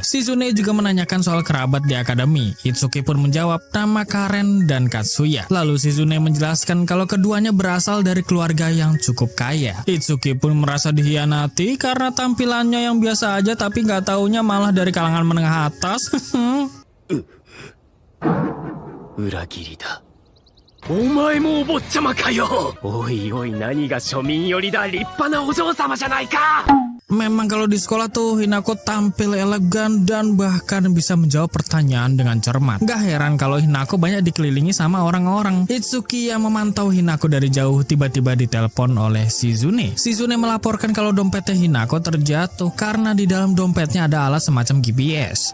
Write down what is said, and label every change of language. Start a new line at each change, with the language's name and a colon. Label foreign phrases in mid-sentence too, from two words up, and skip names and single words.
Indonesian: Shizune juga menanyakan soal kerabat di akademi. Itsuki pun menjawab nama Karen dan Katsuya. Lalu Shizune menjelaskan kalau keduanya berasal dari keluarga yang cukup kaya. Itsuki pun merasa dihianati karena tampilannya yang biasa aja tapi nggak taunya malah dari kalangan menengah atas.
Japanese: 裏切りだ。お前もお坊ちゃまかよ。おいおい、何が庶民寄りだ。立派なお嬢様じゃないか。
Indonesian: Memang kalau di sekolah tuh Hinako tampil elegan dan bahkan bisa menjawab pertanyaan dengan cermat. Gak heran kalau Hinako banyak dikelilingi sama orang-orang. Itsuki yang memantau Hinako dari jauh tiba-tiba ditelepon oleh Shizune. Shizune melaporkan kalau dompetnya Hinako terjatuh karena di dalam dompetnya ada alat semacam GPS.